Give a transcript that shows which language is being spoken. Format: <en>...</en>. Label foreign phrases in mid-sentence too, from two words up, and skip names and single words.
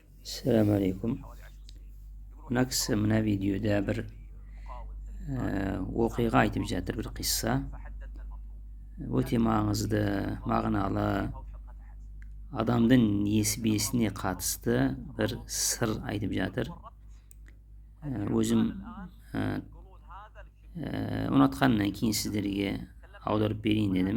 <ar>السلام عليكم.</ar> <uz>Naqs mına videoda bir voqea aytib жатыр, bir qissa.</uz> <kk>Өте маңызды, мағыналы, адамдың несібесіне қатысты бір сыр айтып жатыр. Өзім ұнатқаннан кейін сіздерге аударып берейін дедім.</kk>